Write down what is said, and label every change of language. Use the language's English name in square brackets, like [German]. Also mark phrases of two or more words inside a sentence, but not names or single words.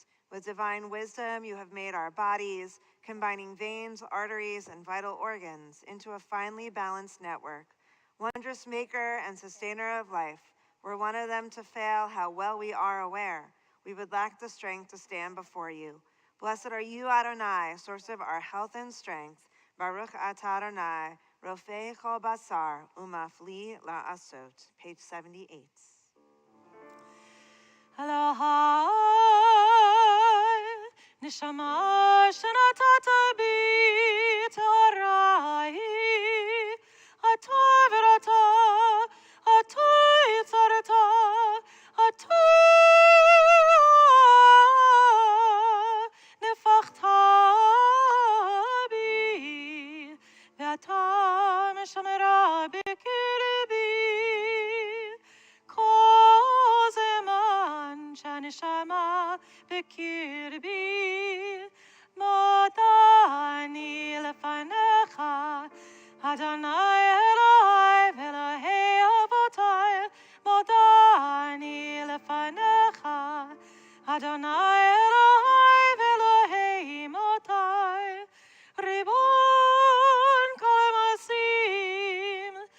[English] With divine wisdom, you have made our bodies, combining veins, arteries, and vital organs into a finely balanced network. Wondrous maker and sustainer of life, were one of them to fail, how well we are aware. We would lack the strength to stand before you. Blessed are you, Adonai, source of our health and strength. [Hebrew] ברוך אתה אדני, רופא כל בשר, ומפליא לעשות. [English] Page 78. [Hebrew] אלהי, נשמה שנתת בי טהורה, אתה בראתה, אתה יצרתה, אתה נפחתה בי, ואתה משמרה בקרבי. נשמה בקרבי, מודני לפניך, אדני אלהי ואלהי אבותי, מודני לפניך, אדני אלהי ואלהי מותי, רבון כל מעשים,